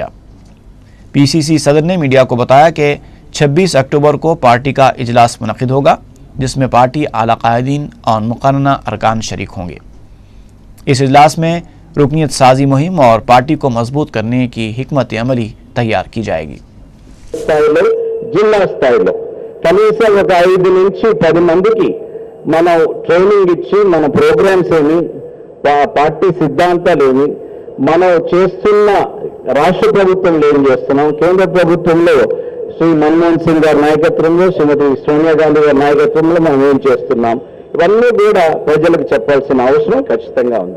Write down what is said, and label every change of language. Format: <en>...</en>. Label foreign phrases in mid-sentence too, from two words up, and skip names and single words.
<ur>پی سی سی صدر نے میڈیا کو بتایا کہ 26 اکتوبر کو پارٹی کا اجلاس منعقد ہوگا جس میں پارٹی اعلیٰ قائدین اور مقننہ ارکان شریک ہوں گے۔ اس اجلاس میں رکنیت سازی مہم اور پارٹی کو مضبوط کرنے کی حکمت عملی تیار کی جائے گی۔</ur> <te>జిల్లా స్థాయిలో కనీసం ఒక 5 నుంచి 10 మందికి మనం ట్రైనింగ్ ఇచ్చి మన ప్రోగ్రామ్స్ ఏమి, పార్టీ సిద్ధాంతాలు ఏమి, మనం చేస్తున్న రాష్ట్ర ప్రభుత్వంలో ఏం చేస్తున్నాం, కేంద్ర ప్రభుత్వంలో శ్రీ మన్మోహన్ సింగ్ గారి నాయకత్వంలో, శ్రీమతి సోనియా గాంధీ గారి నాయకత్వంలో మనం ఏం చేస్తున్నాం, ఇవన్నీ కూడా ప్రజలకు చెప్పాల్సిన అవసరం ఖచ్చితంగా ఉంది।</te>